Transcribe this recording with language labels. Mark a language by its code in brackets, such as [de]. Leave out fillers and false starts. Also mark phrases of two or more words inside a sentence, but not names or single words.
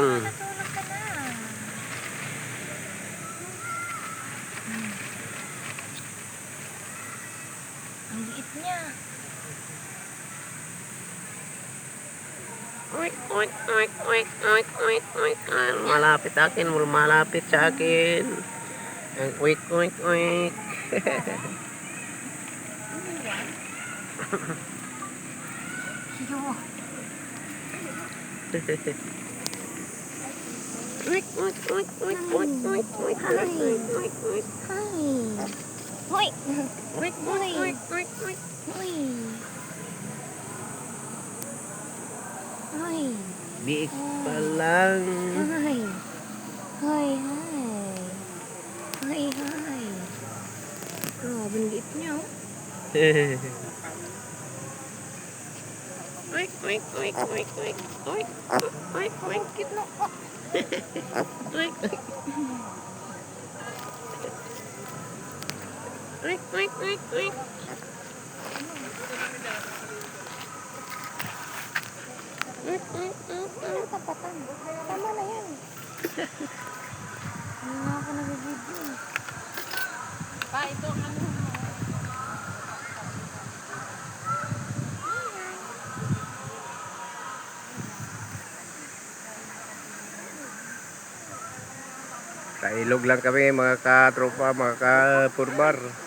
[tl] makakatulog ka na. Ang liit niya. Oink, oink, oink, oink, oink, oink, oink. Malapit akin, malapit sa akin. Oink, oink, oink. Yo. Oink, oink, oink, oink, oink, oink, oink, oink, oink, oink. Hi. Hoy. Oink, oink, oink, oink, oink. Hoy. Hoy. Biik pa lang. Hi. Hi, hi. Hi, hi. Grabe, ang liit niya oh. Oink, oink, oink, oink, oink, oink, oink, oink. Cute no. Oink, oink. Oink, oink, oink, oink. Oink, oink, oink, Ano oink. tapatan? Tama na yan. Ano nga ako nag-video. Pa, ito ano mo. Kailog lang kami mga katropa, mga kapurbar.